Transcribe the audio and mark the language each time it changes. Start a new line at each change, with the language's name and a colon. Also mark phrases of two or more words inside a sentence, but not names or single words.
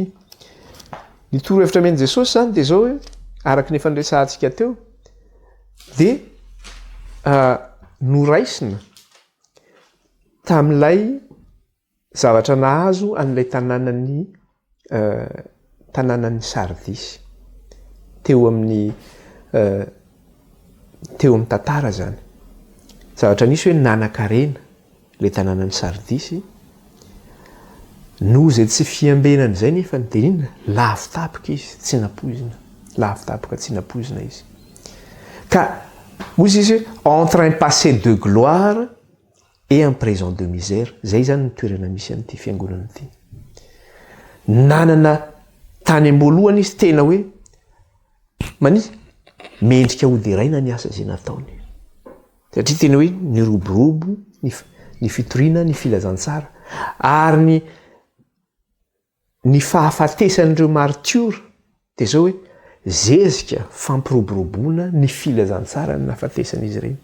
Malagasy: Ny torohevitra amen'i Jesosy zany dia izao hoe araka ny efa niresahantsika teo dia noraisina tamin'ilay zavatra nahazo an'ilay tanànan'ny Sardisy teo amin'ny tantara zany. Zavatra nisy hoe nanan-karena ilay tanànan'ny Sardisy no izay tsy fiambenana izay nefa dia inona? Lavo tapika izy tsy napoizina. Lavo tapika tsy napoizina izy. Ka hozy izy hoe
French: en train passé de gloire et en présent de misère.
Malagasy: Zay zany ny toerana misy an'ity fiangonana ity. Nanana tany am-boalohany izy tena hoe mendrika hodiraina ny asa izay nataony. Satria tena hoe ny roborobo, ny fitoriana, ny filazantsara ary ny fahafatesan'ireo martiora dia izao hoe zezika fampiroboroboana ny filazantsara ny nahafatesan'izy ireny.